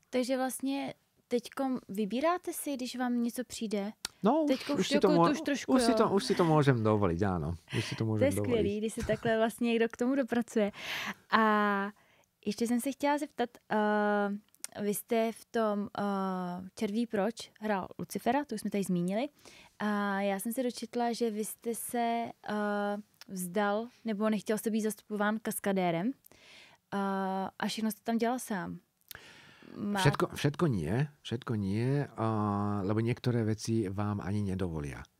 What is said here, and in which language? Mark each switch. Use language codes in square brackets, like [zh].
[cs] Takže vlastne teďkom vybíráte si, když vám něco přijde? [sk] No, už si to môžem dovoliť, áno. [cs] To je skvělý, když se takhle vlastně někdo k tomu dopracuje. A ještě jsem se chtěla zeptat, vy jste v tom Červí proč hrál Lucifera, to už jsme tady zmínili. A já jsem se dočetla, že vy jste se vzdal, nebo nechtěl jste být zastupován kaskadérem a všechno jste tam dělal sám. [sk] Všetko nie, lebo niektoré veci vám ani nedovolia.